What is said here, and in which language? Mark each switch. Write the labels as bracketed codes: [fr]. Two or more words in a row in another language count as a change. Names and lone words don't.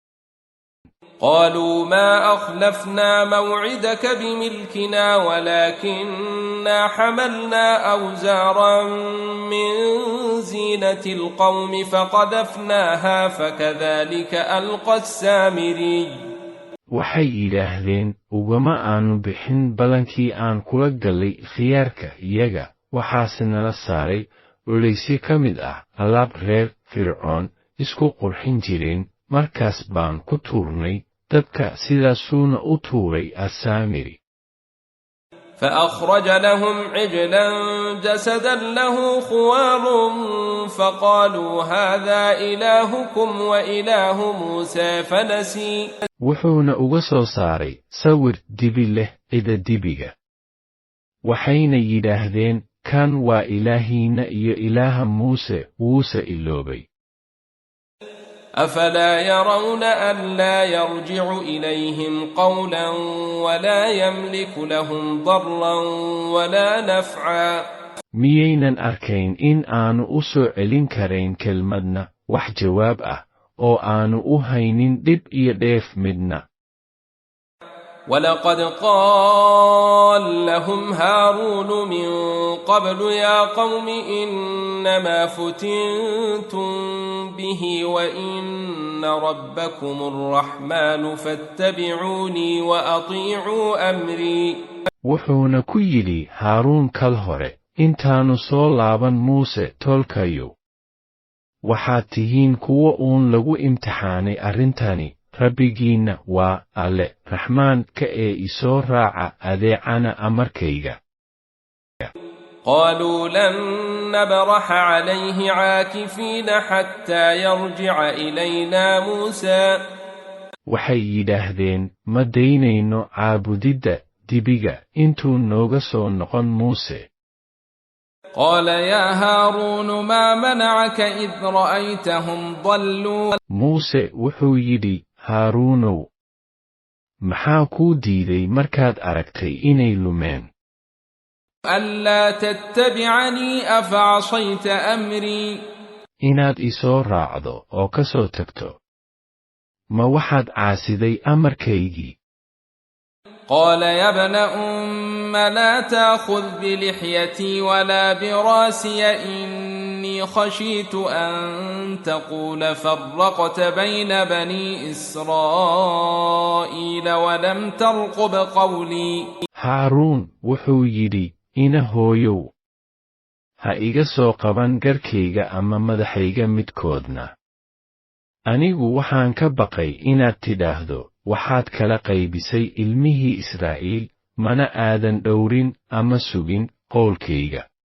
[ar] قالوا ما أخلفنا موعدك بملكنا ولكننا حملنا أوزارا من زينة القوم فقذفناها فكذلك ألقى السامري [so] waxay yidhaahdeen ugama aanu bixin ballankii aan kula gallay khiyaarka iyaga waxaase nala saaray culaysyo ka mid ah alaab reer fircoon isku qurxin jireen markaas baan ku tuurnay dabka sidaasuuna u tuuray assaamiri [ar] فأخرج لهم عجلا جسدا له خوار فقالوا هذا إلهكم وإله موسى فنسي [so] wuxuuna uga soo saaray sawir dibi leh cida dibiga waxayna yidhaahdeen kan waa ilaahiina iyo ilaaha muuse wuuse iloobay [ar] أفلا يرون ألا يرجع إليهم قولا ولا يملك لهم ضرا ولا نفعا [so] miyaynan arkayn in aanu u soo celin karayn kelmadna wax jawaab ah oo aanu u haynin dhib iyo dheef midna [ar] ولقد قال لهم هارون من قبل يا قوم إنما فتنتم به وإن ربكم الرحمن فاتبعوني وأطيعوا أمري [so] wuxuuna ku yidhi haaruun kal hore intaanu soo laaban muuse tolkayo waxaad tihiin kuwo uun lagu imtixaanay arrintani rabbigiinna waa alle raxmaanka ee isoo raaca adeecana amarkayga [ar] قالوا لن نبرح عليه عاكفين حتى يرجع إلينا موسى [so] waxay yidhaahdeen ma daynayno caabudidda dibiga intuu nooga soo noqon muuse [ar] قال يا هارون ما منعك إذ رأيتهم ضلوا [so] muuse wuxuu yidhi haaruunow maxaa kuu diiday markaad aragtay inay lumeen [ar] ألا تتبعني أفعصيت أمري [so] inaad isoo raacdo oo ka soo tagto ma waxaad caasiday amarkaygii [ar] قال يا ابن أم لا تأخذ بلحيتي ولا براسي إني خشيت أن تقول فرقت بين بني إسرائيل ولم ترقب قولي [so] haaruun wuxuu yidhi ina hooyow ha iga soo qaban garkayga ama madaxayga midkoodna anigu waxaan ka baqay inaad tidhaahdo waxaad kala qaybisay ilmihii Israa'iil mana aadan dhowrin ama sugin qowlkayga